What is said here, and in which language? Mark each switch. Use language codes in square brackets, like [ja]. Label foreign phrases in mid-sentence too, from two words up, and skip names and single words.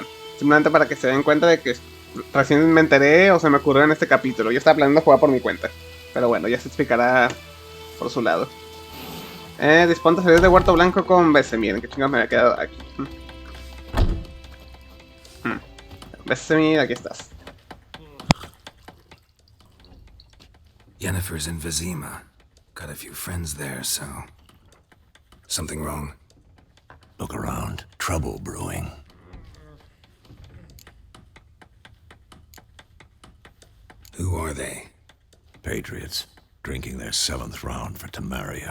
[es] Simplemente para que se den cuenta de que recién me enteré o se me ocurrió en este capítulo. Yo estaba planeando jugar por mi cuenta. Pero bueno, ya se explicará por su lado. Disponte a salir de Huerto Blanco con BC. Miren, qué chingados me había quedado aquí. BC, aquí estás. [en] Yennefer's in Vizima. Got a few friends there, so... Something wrong? Look around. Trouble brewing. Who are they? Patriots. Drinking their 7th round for Tamaria.